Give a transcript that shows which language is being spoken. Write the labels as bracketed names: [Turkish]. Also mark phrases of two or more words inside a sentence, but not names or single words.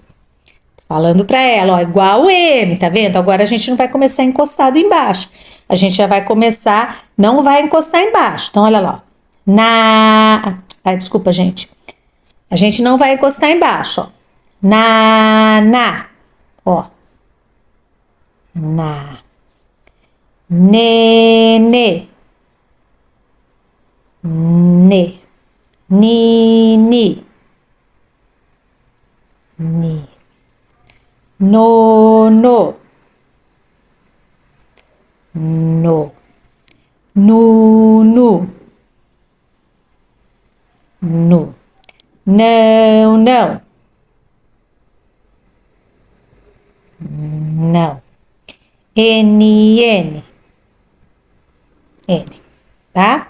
[Portuguese] Falando para ela, ó, igual o M, tá vendo? Agora a gente não vai começar encostado embaixo. A gente já vai começar, não vai encostar embaixo. Então, olha lá, ó. Desculpa, gente. A gente não vai encostar embaixo, ó. Ó. Na. Ne. Ni. No. Nu. Não. N, tá?